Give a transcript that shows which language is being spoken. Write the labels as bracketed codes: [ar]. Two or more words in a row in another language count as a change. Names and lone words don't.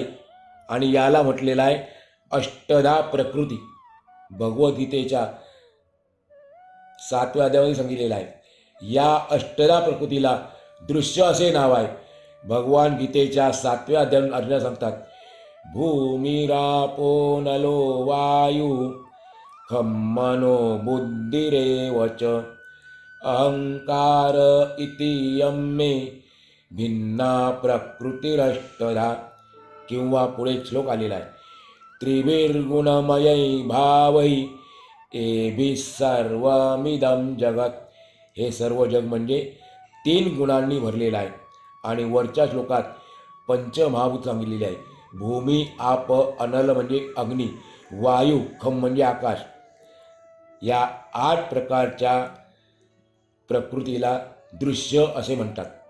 [mr] आणि याला म्हटलेलं आहे अष्टधा प्रकृती. भगवद्गीतेच्या 7व्या अध्यायामध्ये सांगितलेलं आहे. या अष्टधा प्रकृतीला दृश्य असे नाव आहे. भगवान गीतेच्या 7व्या अध्यायात अर्जुनाला सांगतात, [sa] भूमिरापो नलो वायू खम मनो बुद्धिरेव च अहंकार इति यम्मे भिन्ना प्रकृतिरष्टधा. [mr] किंवा पुढे श्लोक आलेला आहे, [sa] त्रिभिर्गुणमयै भावै एभिः सर्वमिदं जगत. [mr] हे सर्व जग म्हणजे 3 गुणांनी भरलेलं आहे. आणि वरच्या श्लोकात पंचमहाभूत सांगितलेले आहे. भूमी, आप, अनल म्हणजे अग्नी, वायू, खम म्हणजे आकाश. या 8 प्रकारच्या प्रकृतीला दृश्य असे म्हणतात.